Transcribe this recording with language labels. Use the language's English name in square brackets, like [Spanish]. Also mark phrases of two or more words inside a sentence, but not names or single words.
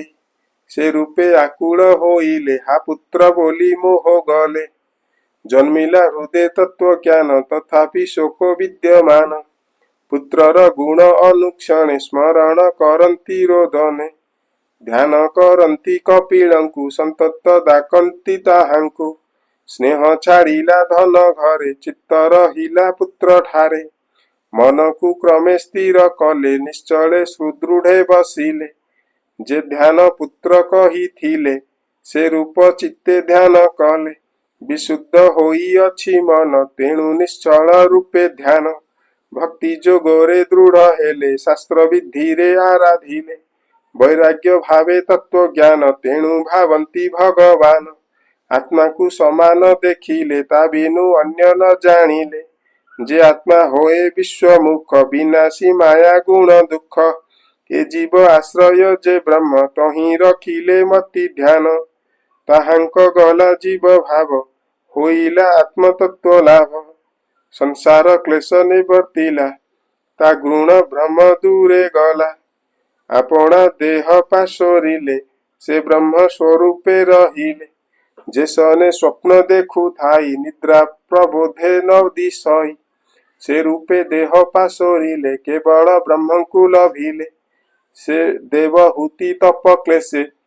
[Odia] ସେ ରୂପେ ଆକୁଳ ହୋଇଲେ ହା ପୁତ୍ର ବୋଲି ମୋହ ଗଲେ ଜନ୍ମିଲା ହୃଦୟ ତତ୍ତ୍ୱ ଜ୍ଞାନ ତଥାପି ଶୋକ ବିଦ୍ୟମାନ ପୁତ୍ରର ଗୁଣ ଅନୁକ୍ଷଣେ ସ୍ମରଣ କରନ୍ତି ରୋଦନେ ଧ୍ୟାନ କରନ୍ତି କପିଳଙ୍କୁ ସନ୍ତତ ଡାକନ୍ତି ତାହାଙ୍କୁ ସ୍ନେହ ଛାଡ଼ିଲା ଧନ ଘରେ ଚିତ୍ତ ରହିଲା ପୁତ୍ର ଠାରେ ମନ କୁ କ୍ରମେ ସ୍ଥିର କଲେ ନିଶ୍ଚଳେ ସୁଦୃଢ଼େ ବସିଲେ ଯେ ଧ୍ୟାନ ପୁତ୍ର କହି ଥିଲେ ସେ ରୂପ ଚିତ୍ତେ ଧ୍ୟାନ କଲେ ବିଶୁଦ୍ଧ ହୋଇ ଅଛି ମନ ତେଣୁ ନିଶ୍ଚଳ ରୂପେ ଧ୍ୟାନ ଭକ୍ତି ଯୋଗରେ ଦୃଢ଼ ହେଲେ ଶାସ୍ତ୍ର ବିଧିରେ ଆରାଧିଲେ ବୈରାଗ୍ୟ ଭାବେ ତତ୍ତ୍ୱ ଜ୍ଞାନ ତେଣୁ ଭାବନ୍ତି ଭଗବାନ ଆତ୍ମା କୁ ସମାନ ଦେଖିଲେ ତା ବିନୁ ଅନ୍ୟ ନ ଜାଣିଲେ ଯେ ଆତ୍ମା ହୁଏ ବିଶ୍ୱମୁଖ ବିନାଶୀ ମାୟା ଗୁଣ ଦୁଃଖ ଏ ଜୀବ ଆଶ୍ରୟ ଯେ ବ୍ରହ୍ମ ତହିଁ ରଖିଲେ ମତି ଧ୍ୟାନ ତାହାଙ୍କ ଗଲା ଜୀବ ଭାବ ହୋଇଲା ଆତ୍ମ ତତ୍ତ୍ୱ ଲାଭ ସଂସାର କ୍ଳେଶ ନିବର୍ତ୍ତିଲା ତା ଗୁଣ ଭ୍ରମ ଦୂରେ ଗଲା ଆପଣା ଦେହ ପାଶୋରିଲେ ସେ ବ୍ରହ୍ମ ସ୍ୱରୂପେ ରହିଲେ ଯେ ସନେ ସ୍ୱପ୍ନ ଦେଖୁ ଥାଇ ନିଦ୍ରା ପ୍ରବୋଧେ ନ ଦିଶଇ ସେ ରୂପେ ଦେହ ପାଶୋରିଲେ କେବଳ ବ୍ରହ୍ମ କୁ ଲଭିଲେ ସେ ଦେବହୂତି ତପ କ୍ଳେଶେ